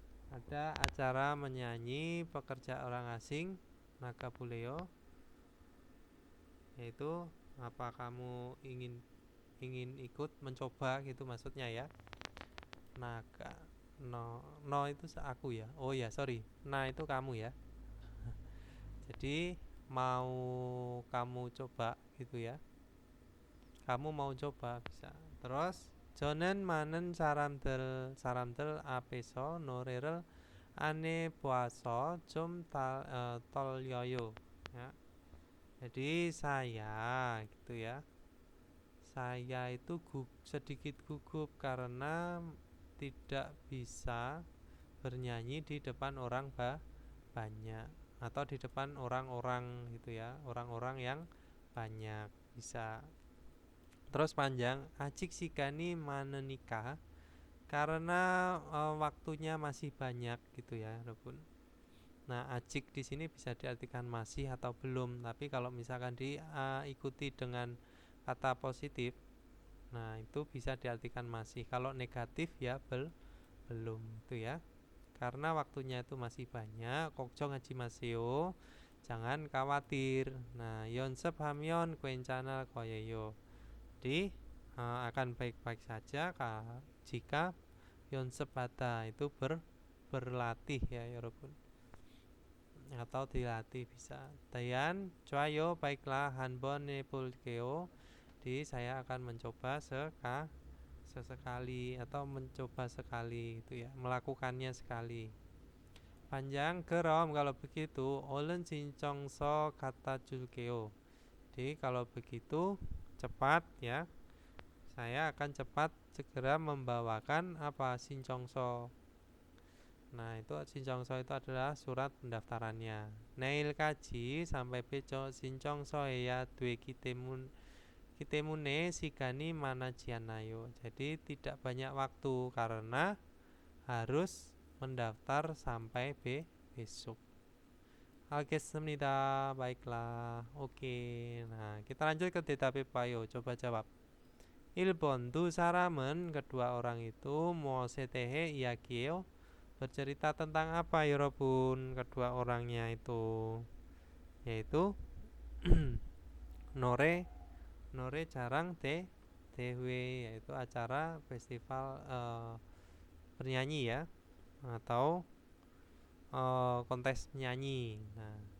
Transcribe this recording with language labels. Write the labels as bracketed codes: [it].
[id] Ada acara menyanyi pekerja orang asing Nakabuleo, yaitu apa kamu ingin ikut mencoba gitu maksudnya ya. Naka no itu aku ya. Oh ya, sorry. Nah, itu kamu ya. Jadi mau kamu coba gitu ya. Kamu mau coba bisa. [ko] Terus 저는 많은 사람들 앞에서 노래를 안 해봐서 좀 떨려요. [id] Ya. Jadi saya gitu ya. Saya itu sedikit gugup karena tidak bisa bernyanyi di depan orang banyak atau di depan orang-orang gitu ya, orang-orang yang banyak bisa. Terus panjang, Acik Sikani mana nikah karena waktunya masih banyak gitu ya, Rebun. Nah, acik di sini bisa diartikan masih atau belum, tapi kalau misalkan diikuti dengan kata positif, nah itu bisa diartikan masih. Kalau negatif ya belum itu ya. Karena waktunya itu masih banyak, [ko] 걱정 하지 마세요. [id] Jangan khawatir. [ko] Nah, 연습 하면 괜찮을 거예요. [id] Jadi akan baik-baik saja jika 연습하다 itu berlatih ya, 여러분. Atau dilatih bisa. [ko] Dayan, 좋아요, [id] baiklah, [ko] 한번 해볼게요. [id] Jadi saya akan mencoba sesekali atau mencoba sekali itu ya, melakukannya sekali. [ko] Panjang, 그럼 [id] kalau begitu [ko] 얼른 신청서 갖다 줄게요. [id] Jadi kalau begitu cepat ya, saya akan cepat segera membawakan apa 신청서. Nah, itu 신청서 itu adalah surat pendaftarannya. [ko] 내일까지 [id] sampai besok [ko] 신청서해야 되기 때문에 시간이 많지 않아요. [id] Jadi tidak banyak waktu karena harus mendaftar sampai besok. [ko] 알겠습니다. [id] baiklah. Oke. Nah, kita lanjut ke [ko] 대답해봐요. [id] coba jawab. [ko] 1번 두 사람은 [id] kedua orang itu [ko] 무엇에 대해 이야기해요? [id] bercerita tentang apa 여러분? kedua orangnya itu yaitu [ko] 노래 자랑 대회, [id] yaitu acara festival bernyanyi ya, atau kontes menyanyi. Nah,